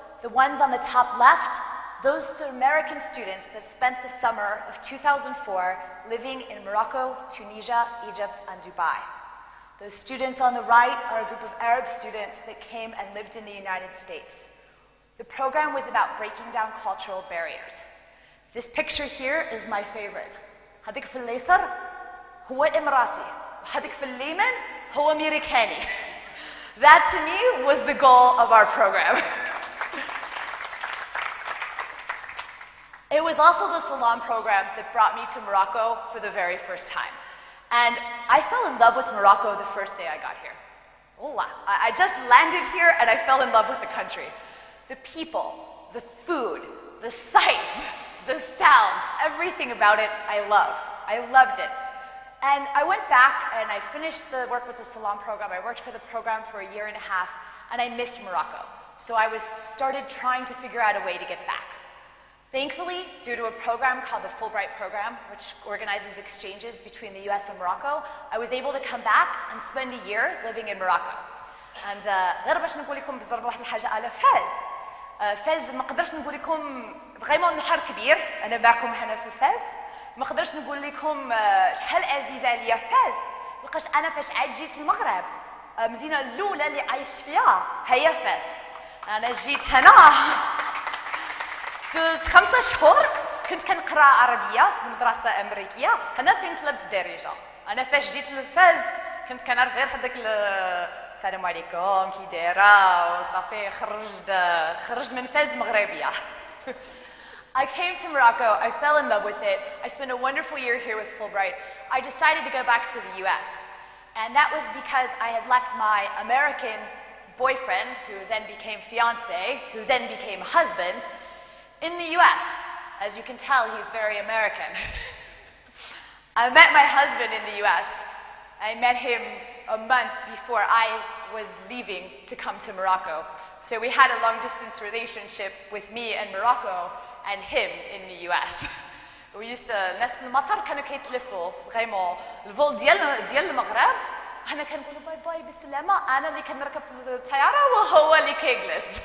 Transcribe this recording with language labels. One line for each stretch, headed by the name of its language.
English: The ones on the top left, those are American students that spent the summer of 2004 living in Morocco, Tunisia, Egypt, and Dubai. Those students on the right are a group of Arab students that came and lived in the United States. The program was about breaking down cultural barriers. This picture here is my favorite.
Arabic: هذيك في اليسار هو إماراتي وهذيك في اليمين هو أمريكاني.
English: That to me was the goal of our program. It was also the Salon program that brought me to Morocco for the very first time. And I fell in love with Morocco the first day I got here. Wallah, I just landed here and I fell in love with the country. The people, the food, the sights, the sounds, everything about it I loved. I loved it. And I went back and I finished the work with the Salon program. I worked for the program for a year and a half and I missed Morocco. So I started trying to figure out a way to get back. Thankfully, due to a program called the Fulbright program, which organizes exchanges between the US and Morocco, I was able to come back and spend a year living in Morocco.
Arabic: And غير باش نقول لكم بالضربة واحد الحاجة على فاز. فاز ما نقدرش نقول لكم فريمون نهار كبير أنا معكم هنا في فاز. ما نقدرش نقول لكم شحال عزيزة عليا فاز. لقاش أنا فاش عاد جيت المغرب المدينة الأولى اللي عايشت فيها هي فاز. أنا جيت هنا دوزت 5 شهور كنت كنقرا عربيه في مدرسه امريكيه هنا فين طلبت الدارجه. انا فاش جيت لفاز كنت كنعرف غير هذاك السلام عليكم كي دايره وصافي خرجت من فاز مغربيه.
English: I came to Morocco, I fell in love with it, I spent a wonderful year here with Fulbright. I decided to go back to the US, and that was because I had left my American boyfriend, who then became fiancé, who then became husband, in the US. As you can tell, he's very American. I met my husband in the US. I met him a month before I was leaving to come to Morocco. So we had a long-distance relationship with me and Morocco and him in the US. We used to
Arabic: الناس في المطار كانوا كيتلفوا vraiment الفول ديال المغرب أنا كنقول باي باي بالسلامة أنا اللي كنركب في الطيارة وهو اللي كيجلس.